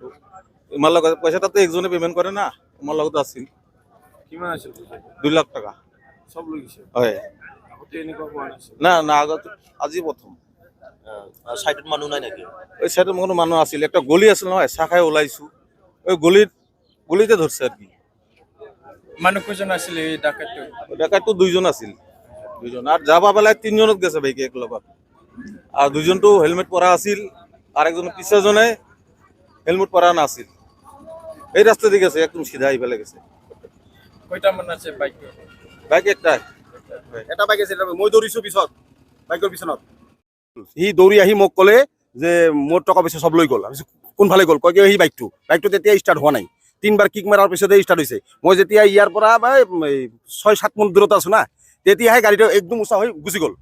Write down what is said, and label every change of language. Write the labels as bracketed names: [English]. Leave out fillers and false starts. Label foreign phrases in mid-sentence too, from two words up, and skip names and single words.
[Assamese] ইমাৰ লগত পইচা তাতে একজনে পে'মেণ্ট কৰে না, তোমাৰ লগত আছিল। কিমান আছিল? 2 লাখ টকা। সব লৈ গৈছে? হয়। আগতে এনেকুৱা হোৱা নাছিল? না আগত আজি প্ৰথম। চাইডত মানুহ নাই নেকি? ওই চাইডত কোনো মানুহ আছিল, একটা গলি আছিল নহয়, চাহ খাই ওলাইছোঁ। [Bangla] ওই গলিতে ধরছে আর কি। [Assamese] মানুহ কেইজন আছিল এই ডাকাতটো? ডাকাতটো 2জন আছিল, 2জন। [Bangla] আর যাবা বেলায় 3জনত গেছে বাইকে এক লগত। আর 2জনটো হেলমেট পরা আছিল, আর একজন পিছজনে হেলমেট পরা নাছিল। এই রাস্তা দিয়ে গেছে, একদম সিধা আইফালে গেছে। কয়টা মান আছে বাইক? বাইক একটা। [Assamese] এটা বাইক আছিল, মই দৌৰিছোঁ পিছত বাইকৰ পিছনত। সি দৌৰি আহি মোক ক'লে যে মোৰ টকা পইচা চব লৈ গ'ল। আমি কোনফালে গ'ল? কয় কি সি বাইকটো তেতিয়া ষ্টাৰ্ট হোৱা নাই। 3বাৰ কিক মাৰাৰ পিছতে ষ্টাৰ্ট হৈছে। মই যেতিয়া ইয়াৰ পৰা 6-7 মিনিট দূৰত আছোঁ না, তেতিয়াহে গাড়ীটো একদম উঁচা হৈ গুচি গ'ল।